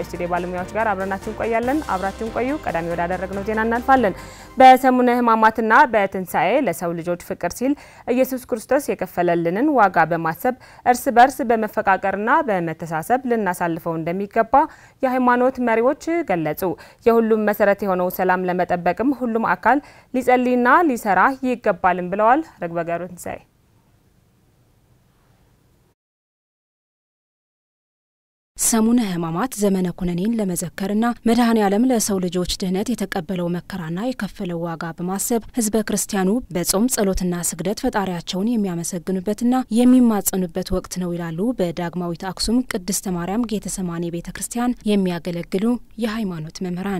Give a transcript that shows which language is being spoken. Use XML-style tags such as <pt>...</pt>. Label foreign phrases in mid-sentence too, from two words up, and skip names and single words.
<am>ስቱዲዮ ባለሙያዎች ጋር አብረናችሁ እንቆያለን። አብራችሁን ቆዩ። ቀዳሚ ወዳደረግነው ዜና እናልፋለን። በሰሙነ ሕማማትና በትንሳኤ ለሰው ልጆች ፍቅር ሲል ኢየሱስ ክርስቶስ የከፈለልንን ዋጋ በማሰብ እርስ በርስ በመፈቃቀርና በመተሳሰብ ልናሳልፈው እንደሚገባ የሃይማኖት መሪዎች ገለጹ። የሁሉም መሰረት የሆነው ሰላም ለመጠበቅም ሁሉም አካል ሊጸልይና ሊሰራ ይገባልም ብለዋል። ረግበጋሩ ትንሳኤ ሰሙነ ሕማማት ዘመነ ኩነኔን ለመዘከርና መድኃኔ ዓለም ለሰው ልጆች ድህነት የተቀበለው መከራና የከፈለው ዋጋ በማሰብ ህዝበ ክርስቲያኑ በጾም ጸሎትና ስግደት ፈጣሪያቸውን የሚያመሰግኑበትና የሚማጸኑበት ወቅት ነው ይላሉ በዳግማዊት አክሱም ቅድስተ ማርያም ጌተሰማኒ ቤተክርስቲያን የሚያገለግሉ የሃይማኖት መምህራን።</am>